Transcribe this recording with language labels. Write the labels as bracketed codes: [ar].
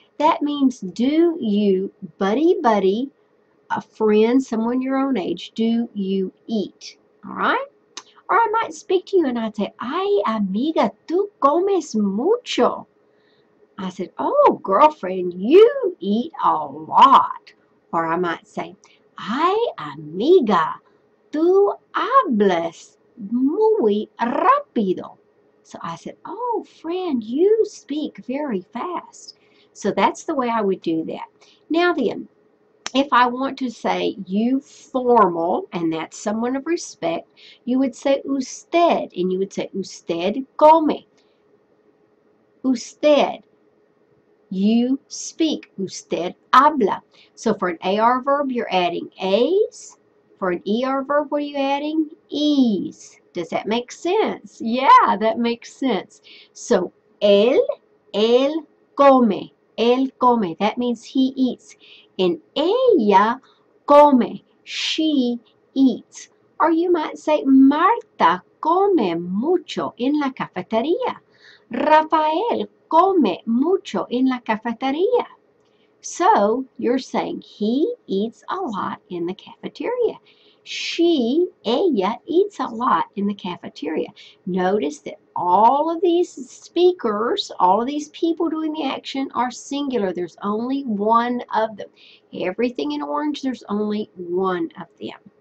[en] That means do you, buddy, buddy, a friend, someone your own age, do you eat? All right? Or I might speak to you and I'd say, [es] ay, amiga, tú comes mucho. [en] I said, oh, girlfriend, you eat a lot. Or I might say, [es] ay, amiga, tú hablas muy rápido. [en] So I said, oh, friend, you speak very fast. So that's the way I would do that. Now then, if I want to say you formal, and that's someone of respect, you would say usted, and you would say [es] usted come. [en] Usted, you speak. [es] Usted habla. [en] So for an AR verb, you're adding A's. For an ER verb, what are you adding? E's. Does that make sense? Yeah, that makes sense. [es] So, él come. Él come. [en] That means he eats. And [es] ella come. [en] She eats. Or you might say, [es] Marta come mucho en la cafetería. Rafael come mucho en la cafetería. [en] So you're saying he eats a lot in the cafeteria. Ella eats a lot in the cafeteria. Notice that all of these speakers, all of these people doing the action are singular. There's only one of them. Everything in orange, there's only one of them.